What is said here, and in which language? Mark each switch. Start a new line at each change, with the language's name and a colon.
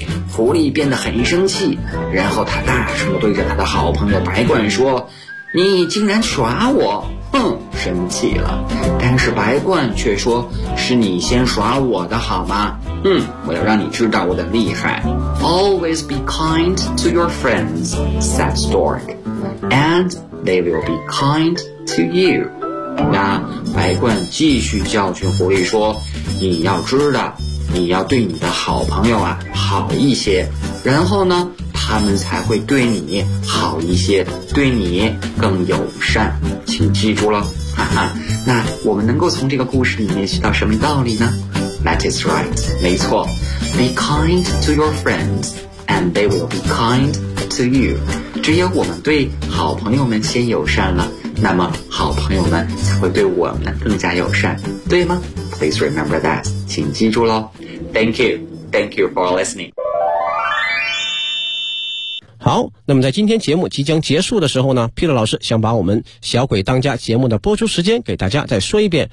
Chinese: 狐狸变得很生气，然后他大声对着他的好朋友白鹳说，你竟然耍我，生气了。但是白鹳却说，是你先耍我的好吗？我要让你知道我的厉害。
English: Always be kind to your friends, said stork, and they will be kind to you.
Chinese: 那白鹳继续教训狐狸说，你要知道，你要对你的好朋友啊好一些，然后呢，他们才会对你好一些，对你更友善，请记住了。那我们能够从这个故事里面学到什么道理呢？
English: That is right.
Chinese: 没错。
English: Be kind to your friends, and they will be kind to you.
Chinese: 只有我们对好朋友们先友善了，那么好朋友们才会对我们更加友善，对吗？
English: Please remember that.
Chinese: 请记住咯。
English: Thank you. Thank you for listening.
Chinese: 好，那么在今天节目即将结束的时候呢， Peter 老师想把我们小鬼当家节目的播出时间给大家再说一遍。